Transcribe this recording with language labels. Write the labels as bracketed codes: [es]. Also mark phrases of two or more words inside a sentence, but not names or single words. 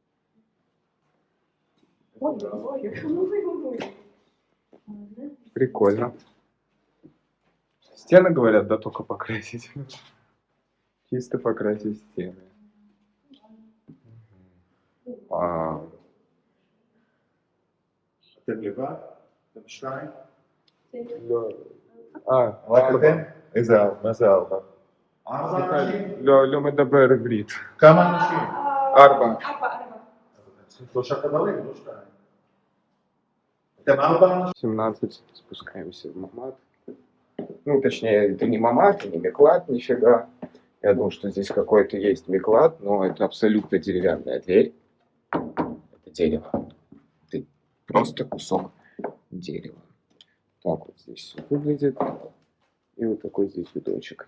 [ru] Прикольно. Стены, говорят, да, только покрасить. Чисто покрасить стены. Вау. [he] איזה ארבע? לא מדבר עברית. כמה אנשים? 4. שלושה חדרים, לא שתיים. אתם 4 אנשים? 17. [ru] Спускаемся в Мамат. Ну, точнее, это не Мамат, не Миклад, нифига. Я думал, что здесь какой-то есть Миклад, но это абсолютно деревянная дверь. Это дерево. Это просто кусок дерева. Так вот здесь все выглядит. И вот такой здесь видочек.